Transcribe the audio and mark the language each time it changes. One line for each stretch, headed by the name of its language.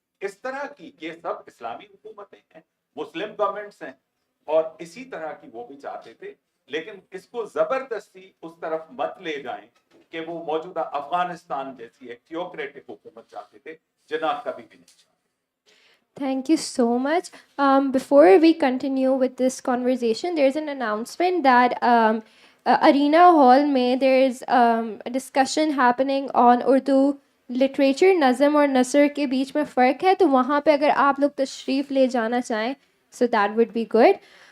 Urdu: اس طرح کی یہ سب اسلامی حکومتیں ہیں، مسلم گورنمنٹس ہیں، اور اسی طرح کی وہ بھی چاہتے تھے. لیکن اس کو زبردستی اس طرف مت لے جائیں کہ وہ موجودہ افغانستان جیسی ایک تھیوکریٹک حکومت چاہتے تھے. جناح کبھی بھی نہیں چاہتے.
English: Thank you so much. Before we continue with this conversation, there's an announcement that Arena Hall
Urdu: mein
English: there's a discussion happening on Urdu literature.
Urdu: Nazm اور نثر کے بیچ میں فرق ہے، تو وہاں پہ اگر آپ لوگ تشریف لے جانا چاہیں
English: so that would be good.